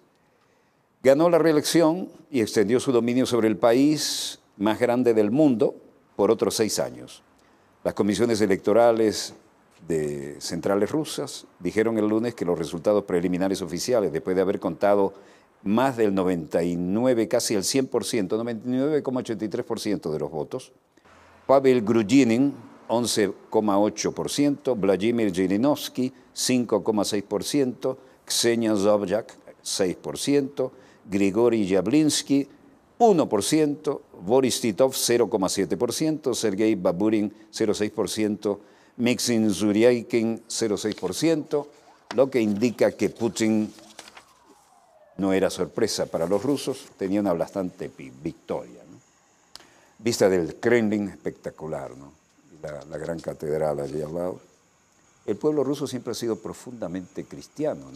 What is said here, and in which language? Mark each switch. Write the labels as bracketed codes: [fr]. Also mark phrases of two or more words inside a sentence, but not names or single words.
[es] Ganó la reelección y extendió su dominio sobre el país más grande del mundo por otros 6 años. Las comisiones electorales de centrales rusas dijeron el lunes que los resultados preliminares oficiales, después de haber contado más del 99, casi el 100%, 99,83% de los votos, Pavel Grudinin, 11,8%, Vladimir Zhirinovsky, 5,6%, Ksenia Sobchak, 6%, Grigori Yablinsky, 1%, Boris Titov, 0,7%, Sergei Baburin, 0,6%, Maxim Zuryaikin, 0,6%, lo que indica que Putin no era sorpresa para los rusos, tenía una bastante victoria, ¿no? Vista del Kremlin, espectacular, ¿no? La gran catedral allí al lado. El pueblo ruso siempre ha sido profundamente cristiano, ¿no?